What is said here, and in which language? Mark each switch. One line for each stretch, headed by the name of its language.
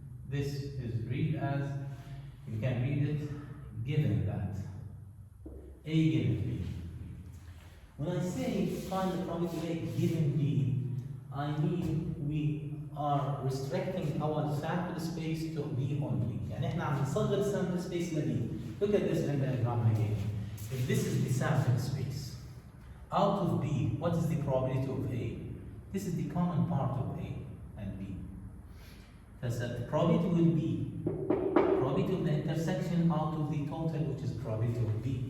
English: This is read as, you can read it, given that. A given B. When I say find the probability of A given B, I mean we are restricting our sample space to B only.
Arabic: يعني احنا عم نصغر sample space ل B.
English: Look at this in the diagram again. If this is the sample space, out of B, what is the probability of A? This is the common part of A and B. Thus the probability will be probability of the intersection out of the total, which is probability of B.